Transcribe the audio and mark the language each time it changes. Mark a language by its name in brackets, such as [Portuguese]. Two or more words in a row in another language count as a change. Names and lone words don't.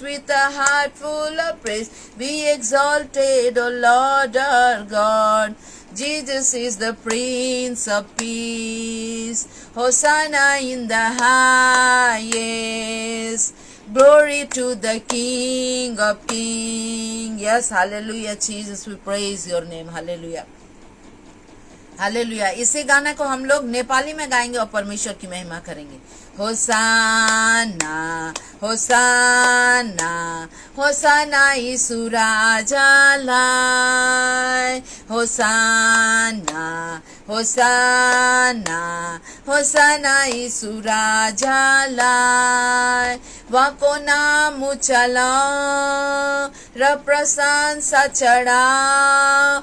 [English] With a heart full of praise. Be exalted, O Lord our God. Jesus is the Prince of Peace. Hosanna in the highest. Glory to the King of Kings. Yes, hallelujah, Jesus, we praise your name. Hallelujah. हालेलुया। [Hindi] इसी गाने को हम लोग नेपाली में गाएंगे और परमेश्वर की महिमा करेंगे। [Nepali] होसाना होसाना होसाना यीशु राजालाई। होसाना होसाना होसाना यीशु राजालाई। उहाँको नाम उचालौं र प्रशंसा चढाऊ।